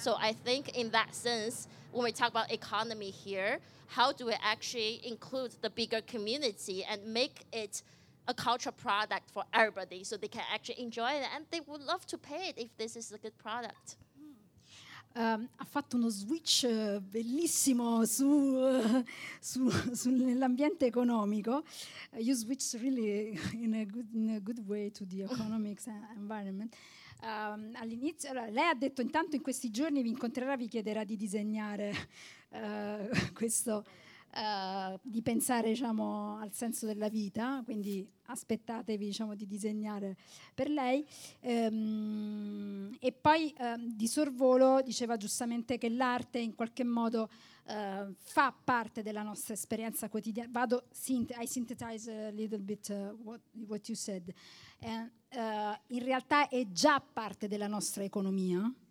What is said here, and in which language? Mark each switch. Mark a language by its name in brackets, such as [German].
[English] So I think in that sense, when we talk about economy here, how do we actually include the bigger community and make it a cultural product for everybody so they can actually enjoy it and they would love to pay it if this is a good product. [Italian] Ha fatto uno switch bellissimo sull'ambiente economico. [English] You switched really in a good way to the economics environment. [Italian] All'inizio, allora, lei ha detto intanto in questi giorni vi incontrerà, vi chiederà di disegnare questo, di pensare, diciamo, al senso della vita, quindi aspettatevi, diciamo, di disegnare per lei. E poi di sorvolo diceva giustamente che l'arte in qualche modo fa parte della nostra esperienza quotidiana. [English] I synthesize a little bit what you said. [Italian] In realtà è già parte della nostra economia.